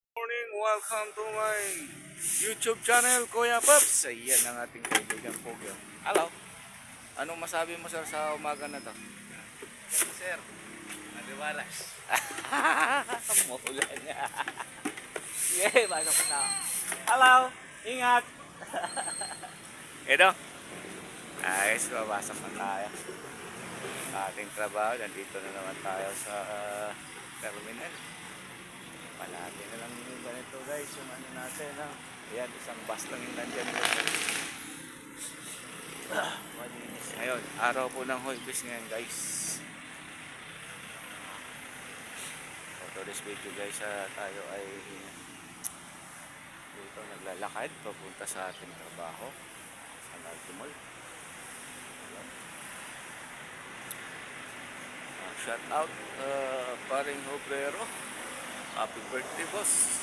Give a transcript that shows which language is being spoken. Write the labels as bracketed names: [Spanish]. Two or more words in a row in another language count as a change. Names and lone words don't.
[English] morning. Welcome to my YouTube channel, Kuya Pops. [Filipino] Ayan ang ating kaibigan po. Hello. Anong masabi mo sir sa umaga na to? Sir, maliwalas. Maulan niya. Yay, pasok na. Hello. Ingat. Ito. Ayos, babasok na tayo. Ating trabaho. Nandito na naman tayo sa terminal. Palagi na lang yung ganito guys. Yung ano natin. Ayan, isang bus lang yung nandyan. Ngayon, araw po ng Huwebes ngayon guys. [English] For this video guys, [Filipino] tayo ay dito naglalakad papunta sa ating trabaho sa Largo Mall. [English] Shout out paring Obrero, happy birthday boss.